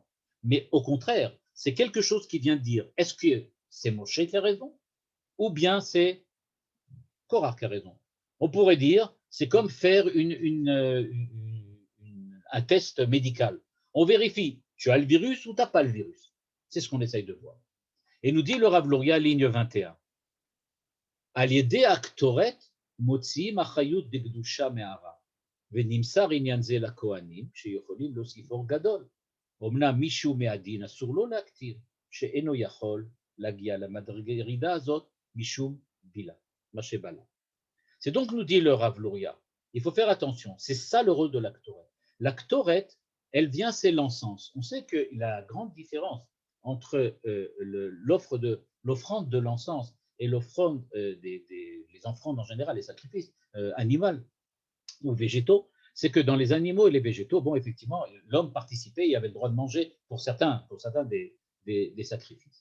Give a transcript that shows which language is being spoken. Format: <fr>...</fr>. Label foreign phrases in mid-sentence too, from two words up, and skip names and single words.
<fr>Mais au contraire, c'est quelque chose qui vient dire, est-ce que c'est Moshe qui a raison ou bien c'est Korach qui a raison. On pourrait dire, c'est comme faire un test médical. On vérifie, tu as le virus ou tu n'as pas le virus. C'est ce qu'on essaye de voir. Et nous dit le Rav Luria, ligne 21.</fr> <he>על ידי קטורת מוציאים החיות דקדושה מהערה. ונמסר עניין זה לכהנים שיכולים להוסיף אור גדול. אמנם מישהו מהדין אסור לו להקטיר, שאינו יכול להגיע למדרגה הזאת משום בילה, מה שבלה.</he> <fr>C'est donc, nous dit le Rav Luria, il faut faire attention, c'est ça le rôle de l'actoret. L'actoret, elle vient, c'est l'encens. On sait que la grande différence entre l'offrande de l'encens et l'offrande les offrandes en général, les sacrifices animaux ou végétaux, c'est que dans les animaux et les végétaux, bon, effectivement, l'homme participait, il avait le droit de manger pour certains des sacrifices.</fr>